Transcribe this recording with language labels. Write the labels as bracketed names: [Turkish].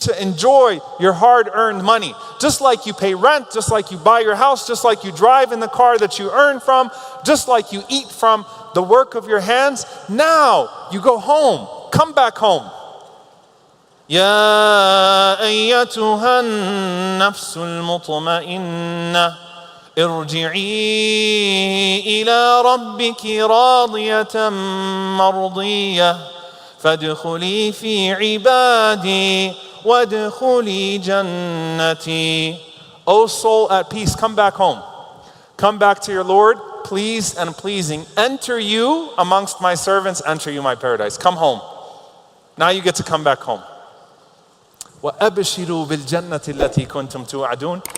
[English] to enjoy your hard-earned money. Just like you pay rent, just like you buy your house, just like you drive in the car that you earn from, just like you eat from the work of your hands. Now you go home. Come back home. [Arabic] يا أيتها النفس المطمئنة ارجعي إلى ربك راضية مرضية فادخلي في عبادي وادخلي جنتي. [English] O soul at peace, come back home. Come back to your Lord, pleased and pleasing. Enter you amongst my servants, enter you my paradise. Come home. Now you get to come back home. [Arabic] وَأَبْشِرُوا بِالْجَنَّةِ الَّتِي كُنْتُمْ تُوعَدُونَ.